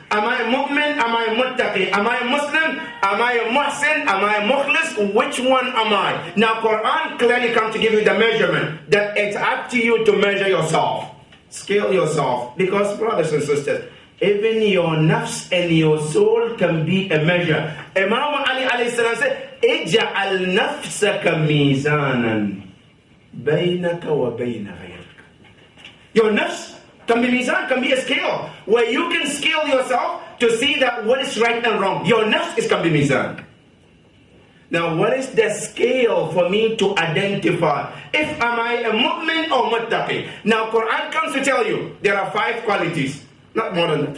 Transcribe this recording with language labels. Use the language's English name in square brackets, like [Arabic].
[English] Am I a mu'min? Am I a muttaqi? Am I a Muslim? Am I a muhsin? Am I a mukhlis? Which one am I? Now Quran clearly comes to give you the measurement that it's up to you to measure yourself. Scale yourself. Because brothers and sisters, even your nafs and your soul can be a measure. Imam Ali alayhi salam said, [Arabic] اجعل نفسك ميزانا بينك وبين غيرك. [English] Your nafs can be mizan, can be a scale where you can scale yourself to see that what is right and wrong. Your nafs can be mizan. Now what is the scale for me to identify if am I a mu'min or muttaqi? Now Quran comes to tell you there are 5 qualities, not more than that.